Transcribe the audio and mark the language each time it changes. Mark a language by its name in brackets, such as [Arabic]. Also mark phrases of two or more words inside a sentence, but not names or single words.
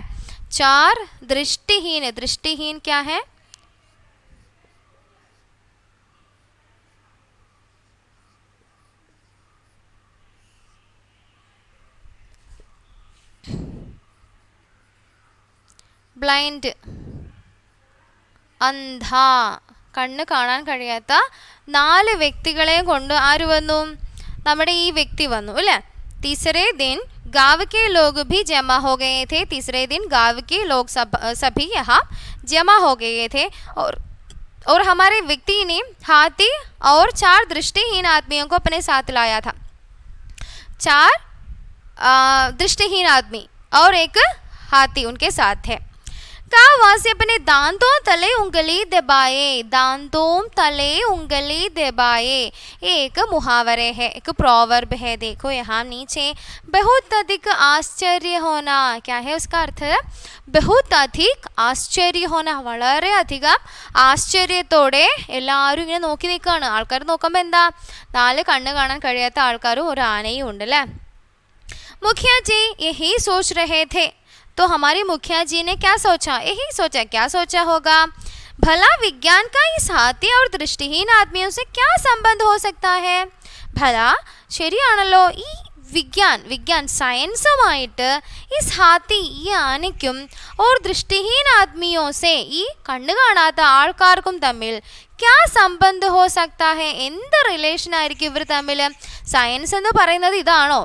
[Hindi] 4 दृष्टिहीन क्या है? [Malayalam] ബ്ലൈൻഡ്, അന്ധ, കണ്ണ് കാണാൻ കഴിയാത്ത 4 വ്യക്തികളെ കൊണ്ട് ആര് വന്നു? നമ്മുടെ ഈ വ്യക്തി വന്നു അല്ലേ? [Hindi] तीसरे दिन गाँव के लोग भी जमा हो गए थे. तीसरे दिन गाँव के लोग सभी यहाँ जमा हो गए थे. और हमारे व्यक्ति ने हाथी और 4 दृष्टिहीन आदमियों को अपने साथ लाया था. 4 दृष्टिहीन आदमी और एक हाथी उनके साथ है. कहा वहाँ से अपने दांतों तले उंगली दबाए. एक मुहावरे है, एक प्रोवर्ब है. देखो यहाँ नीचे, बहुत अधिक आश्चर्य होना. क्या है उसका अर्थ? बहुत अधिक आश्चर्य होना. [Malayalam] വളരെ അധികം ആശ്ചര്യത്തോടെ എല്ലാവരും ഇങ്ങനെ നോക്കി നിൽക്കുകയാണ്. ആൾക്കാർ നോക്കുമ്പോൾ എന്താ? 4 കണ്ണ് കാണാൻ കഴിയാത്ത ആൾക്കാരും ഒരു ആനയും ഉണ്ട് അല്ലേ? [Hindi] मुखिया जी यही सोच रहे थे. तो हमारे मुखिया जी ने क्या सोचा? यही सोचा. क्या सोचा होगा? भला विज्ञान का इस हाथी और दृष्टिहीन आदमियों से क्या संबंध हो सकता है? [Malayalam] भला ശരിയാണല്ലോ, ഈ വിജ്ഞാൻ സയൻസുമായിട്ട് [Hindi] इस हाथी [Malayalam] ഈ ആനയ്ക്കും [Hindi] और दृष्टिहीन आदमियों से [Malayalam] ഈ കണ്ണു കാണാത്ത ആൾക്കാർക്കും തമ്മിൽ [Hindi] क्या संबंध हो सकता है [Malayalam] എന്ത് റിലേഷൻ ആയിരിക്കും ഇവർ തമ്മിൽ? സയൻസ് എന്ന് പറയുന്നത് ഇതാണോ?